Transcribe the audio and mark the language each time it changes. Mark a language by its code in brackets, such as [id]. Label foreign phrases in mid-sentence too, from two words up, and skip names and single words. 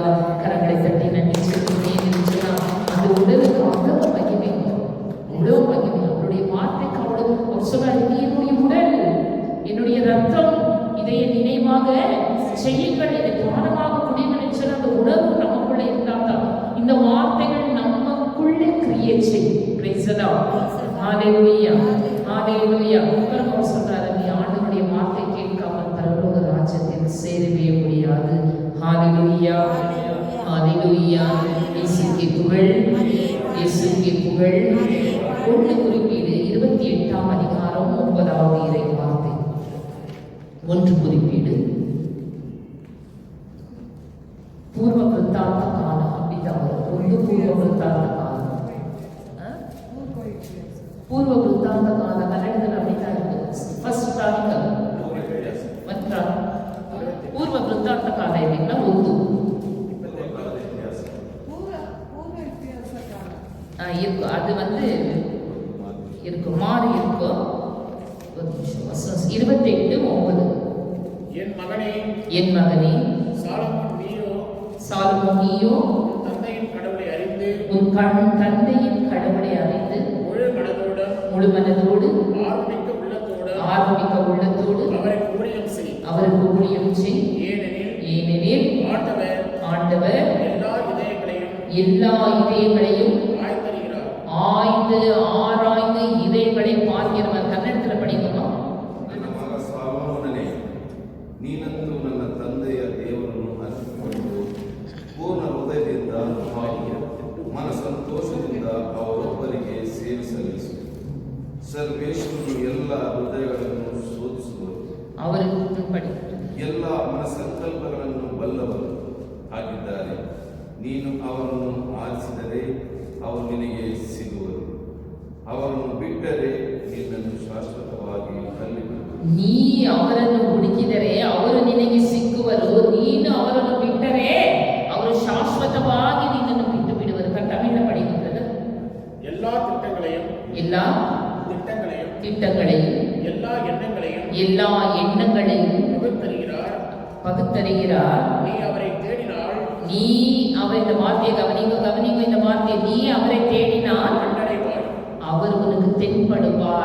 [ta] கரங்களை தட்டி நன்றி சொல்லுன்னா அந்த உடலுக்கு அவ்வளவு மகிமை, அவ்வளவு மகிமை. அவருடைய வார்த்தைக்கு அவ்வளவு. அவர் சொன்னார், என்னுடைய உடல், என்னுடைய ரத்தம், இதை நினைவாக செய்யுங்கள், இதை தானமாக குடியுங்கள் என்று சொன்ன அந்த உணர்வு நமக்குள்ளே இருந்தால்தான் இந்த வார்த்தைகள் நமக்குள்ளே கிரியேட் செய்யும். [en] Praise the Lord. Hallelujah. Hallelujah. [ta] அப்புறம் அவர் சொல்றாரு, நீ ஆண்டவருடைய வார்த்தை கேட்காமல் பரலோக ராஜ்யத்தில் சேரவே முடியாது. [en] Hallelujah. Hallelujah. [ta] இயேசுவுக்கே புகழ், இயேசுவுக்கே புகழ். 1 குறிப்பீடு 28ஆம் அதிகாரம் 9வது இறை வார்த்தை. 1 குறிப்பீடு பூர்வ கிருத்தாந்த [kn] ವೃತ್ತಾಂತ ಕಾಲ ಪೂರ್ವ ವೃತ್ತಾಂತ ಕಾಲ ಕನ್ನಡದಲ್ಲಿ [ta] அப்படிதான் இருக்கு. [en] First Chronicle [kn] ಮತ್ತು ಪೂರ್ವ ವೃತ್ತಾಂತ ಕಾಲ ಇದೆಲ್ಲ ಒಂದು இருக்கும். [ta] அது இருக்கும் மாறி இருக்கும். 28:9 என் மகனே சாலமோன் நீயோ தந்தையின் கடவுளை அறிந்து உன் தந்தையின் கடவுளை அறிந்து முழு மனதோடு ஆர்வமிக்க உள்ளத்தோடு அவருக்கு ஊழியம் செய். ஏனெனில் ஆண்டவர் எல்லா இதயங்களையும் ஆய்ந்து ஆராய்ந்து இதயங்களை பார்க்கிறவர். கன்னடத்தில் படிக்கணும். [kn] ನನ್ನ ಮಗ ಸಾಲೋಮೋನನೇ, ನೀನಂತೂ ನನ್ನ ತಂದೆಯ ದೇವರನ್ನು ಅರಿತುಕೊಂಡು ಪೂರ್ಣ ಹೃದಯದಿಂದ ಹಾಗೆ ಮನ ಸಂತೋಷದಿಂದ ಅವರೊಬ್ಬರಿಗೆ ಸೇವೆ ಸಲ್ಲಿಸು. ಸರ್ವೇಶ್ವರನು ಎಲ್ಲ ಹೃದಯಗಳನ್ನು ಶೋಧಿಸುವರು, ಎಲ್ಲ ಮನಸಂಕಲ್ಪಗಳನ್ನು ಬಲ್ಲವರು ಆಗಿದ್ದಾರೆ. ನೀನು ಅವರನ್ನು ಆರಿಸಿದರೆ ಅವರು ನಿನಗೆ ಸಿಗುವರು, ಅವರನ್ನು ಬಿಟ್ಟರೆ ನಿನ್ನನ್ನು ಶಾಶ್ವತವಾಗಿ ತಳ್ಳಿಬಿಡುವರು. ನೀ ಅವರನ್ನು ಹುಡುಕಿದರೆ ಅವರು ನಿನಗೆ ಸಿಕ್ಕುವರು, ನೀನು ಅವರನ್ನು ಬಿಟ್ಟರೆ ಅವರು ಶಾಶ್ವತವಾಗಿ ನಿನ್ನನ್ನು ಬಿಟ್ಟು ಬಿಡುವರು. [ta] தமிழ்ல படிக்கிறது. எல்லா திட்டங்களையும் எல்லா எண்ணங்களையும் பகுத்தறிகிறார். நீ அவர் இந்த வார்த்தையை கவனிங்க இந்த வார்த்தையை, நீ அவரை தேடினால் அவர் உனக்கு தென்படுவார்.